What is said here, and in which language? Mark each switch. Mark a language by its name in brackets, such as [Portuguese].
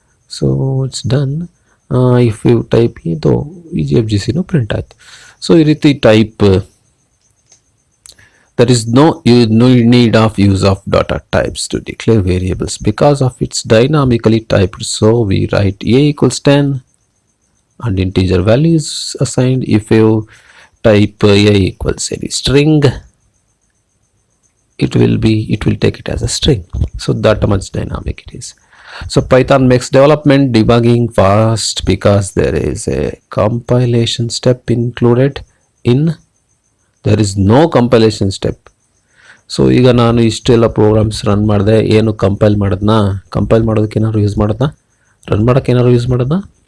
[English] So it's done. If you type [Kannada] ಇದು VGFGCನೂ print ಆಯಿತು. [English] so [Kannada] ಈ ರೀತಿ [English] Type, there is no need of use of data types to declare variables because of its dynamically typed. So we write a = 10 and integer value is assigned. If you type a equals any string, it will take it as a string. So that much dynamic it is. So Python makes development debugging fast because there is a compilation step included in. There is no compilation step. [Kannada] So ಈಗ ನಾನು ಇಷ್ಟೆಲ್ಲ programmes run ಮಾಡಿದೆ, ಏನು compile ಮಾಡೋದಕ್ಕೆ ಏನಾದ್ರು use ಮಾಡೋದನ್ನ, run ಮಾಡೋಕ್ಕೆ ಏನಾದ್ರು ಯೂಸ್ ಮಾಡೋದನ್ನ.